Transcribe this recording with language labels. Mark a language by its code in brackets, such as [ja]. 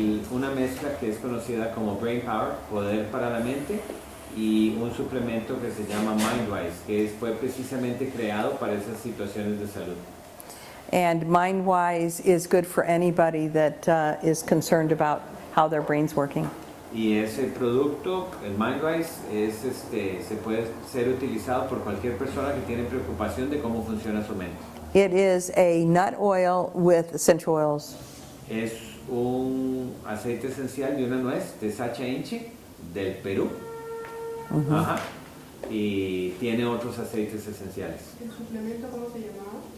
[es] Una mezcla que es conocida como Brain Power, poder para la mente, y un suplemento que se llama MindWise, que fue precisamente creado para esas situaciones de salud. [en] And MindWise is good for anybody that is concerned about how their brain's working. [es] Y ese producto, el MindWise, se puede ser utilizado por cualquier persona que tiene preocupación de cómo funciona su mente. [en] It is a nut oil with essential oils. [es] Es un aceite esencial de una nuez de Sacha Inchi del Perú. Ajá. Y tiene otros aceites esenciales. ¿El suplemento cómo se llamaba?